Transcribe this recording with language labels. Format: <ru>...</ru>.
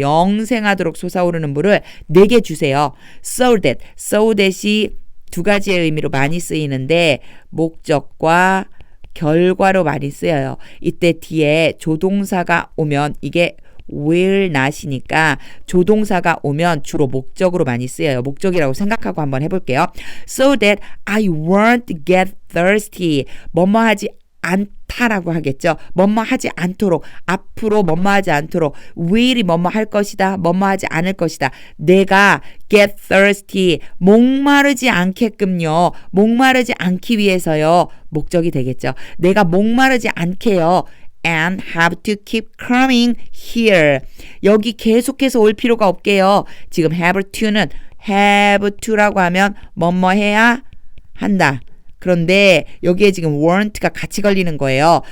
<ko>영생하도록 솟아오르는 물을 내게 주세요. So that이 두 가지의 의미로 많이 쓰이는데 목적과 결과로 많이 쓰여요. 이때 뒤에 조동사가 오면 이게 will not이니까 조동사가 오면 주로 목적으로 많이 쓰여요. 목적이라고 생각하고 한번 해볼게요.</ko> <en>So that I won't get thirsty.</en> <ko>뭐뭐 하지 않다라고 하겠죠. 뭐뭐 하지 않도록, 앞으로 뭐뭐 하지 않도록, will이 뭐뭐 할 것이다, 뭐뭐 하지 않을 것이다. 내가 get thirsty, 목마르지 않게끔요. 목마르지 않기 위해서요. 목적이 되겠죠. 내가 목마르지 않게요.</ko> <en>And have to keep coming here.</en> <ko>여기 계속해서 올 필요가 없게요. 지금 have to는 have to라고 하면 뭐뭐 해야 한다. 그런데 여기에 지금 won't가 같이 걸리는 거예요.</ko>